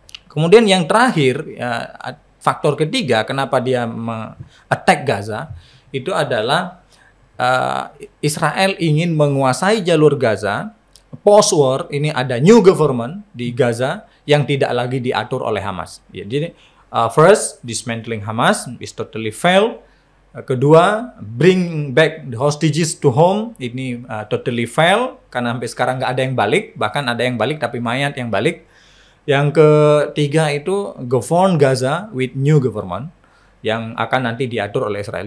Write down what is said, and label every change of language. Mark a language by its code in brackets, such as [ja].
[id] Kemudian yang terakhir, faktor ketiga kenapa dia attack Gaza itu adalah Israel ingin menguasai jalur Gaza. Post-war ini ada new government di Gaza yang tidak lagi diatur oleh Hamas. [en] Jadi first, dismantling Hamas is totally failed. [id] Kedua, [en] bring back the hostages to home, [id] ini totally failed karena sampai sekarang nggak ada yang balik, bahkan ada yang balik tapi mayat yang balik. Yang ketiga itu [en] govern Gaza with new government [id] yang akan nanti diatur oleh Israel.